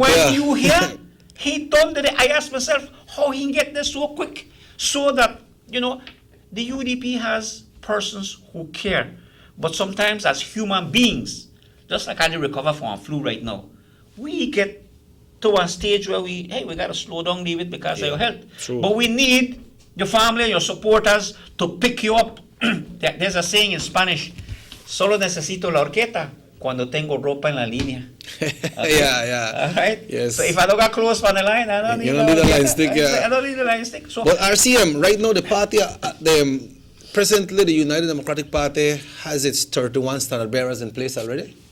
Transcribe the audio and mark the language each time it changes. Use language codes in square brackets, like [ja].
[en] when you hear, he done the, I asked myself, how he get this so quick, so that, you know, the UDP has persons who care. But sometimes as human beings, just like I did recover from a flu right now, we get to a stage where we got to slow down, leave it because of your health. True. But we need your family and your supporters to pick you up. There's a saying in Spanish, [es] solo necesito la horqueta cuando tengo ropa en la línea. [en] Okay? Yeah. All right? Yes. So if I don't got clothes on the line, I don't need the line stick. I don't need the line stick. So, but RCM, right now the party, presently the United Democratic Party has its 31 standard bearers in place already?